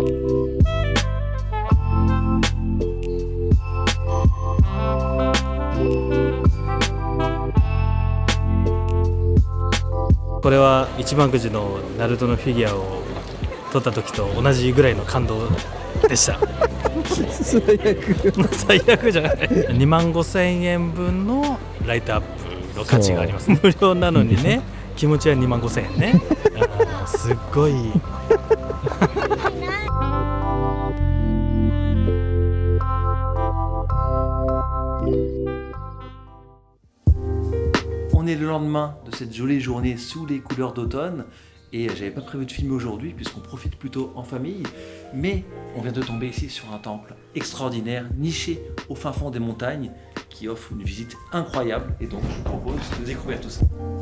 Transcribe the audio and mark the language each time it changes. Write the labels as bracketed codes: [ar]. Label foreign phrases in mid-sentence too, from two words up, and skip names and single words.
[ja] これは一番くじのナルトのフィギュアを取った時と同じぐらいの感動でした。最悪じゃない。25,000円分のライトアップの価値があります。無料なのにね、気持ちは25,000円ね。すっごい。 [fr] On est le lendemain de cette jolie journée sous les couleurs d'automne et j'avais pas prévu de filmer aujourd'hui puisqu'on profite plutôt en famille, mais on vient de tomber ici sur un temple extraordinaire niché au fin fond des montagnes qui offre une visite incroyable et donc je vous propose de découvrir tout ça.